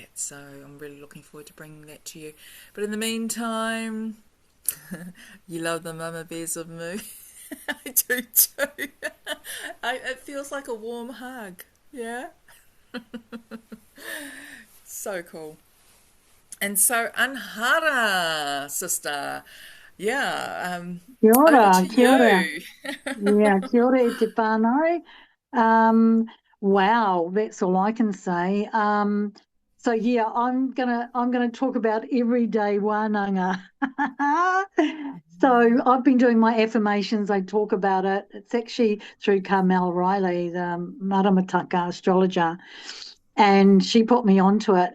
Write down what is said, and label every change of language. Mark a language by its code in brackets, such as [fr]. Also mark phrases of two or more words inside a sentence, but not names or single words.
[en] So I'm really looking forward to bringing that to you. But in the meantime, you love the Mama Bears of Moo. I do too. It feels like a warm hug. Yeah. So cool. And so, Anhara, sister, yeah, [mi] Kia [en] over [mi] ora, [en] to [mi] kia ora. [en] you. Yeah, [mi] kia ora e te whānau. [en] Um, wow, that's all I can say. So yeah, I'm gonna talk about everyday wānanga. So I've been doing my affirmations. I talk about it. It's actually through Carmel Riley, the Maramataka astrologer, and she put me onto it.